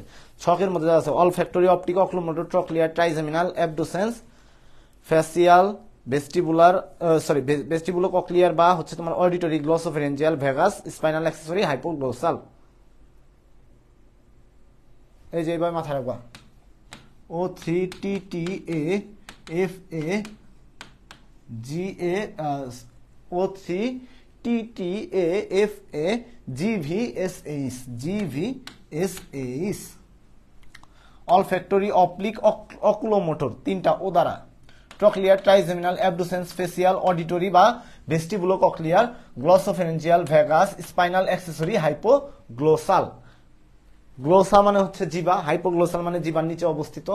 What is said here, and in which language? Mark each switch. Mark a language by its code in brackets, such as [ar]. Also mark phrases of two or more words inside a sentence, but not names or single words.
[bn] ছকের মধ্যে দেওয়া আছে [en] olfactory, optic, oculomotor, trochlear, trigeminal, abducens, facial, vestibular, sorry vestibulo cochlear [bn] বা হচ্ছে তোমার [en] auditory, glossopharyngeal, vagus, spinal accessory, hypoglossal. [bn] এই যে এইভাবে মাথায় রাখবা। O3 TTA FA GA O3 TTA FA GVSH GVSH। [en] olfactory, optic, oculomotor [bn] তিনটা ও দ্বারা, [en] trochlear, trigeminal, abducens, facial, auditory বা vestibulo cochlear, glossopharyngeal, vagus, spinal accessory, hypoglossal. [bn] গ্লোসা মানে হচ্ছে জিবা, হাইপোগ্লোসাল মানে জিবার নিচে অবস্থিত।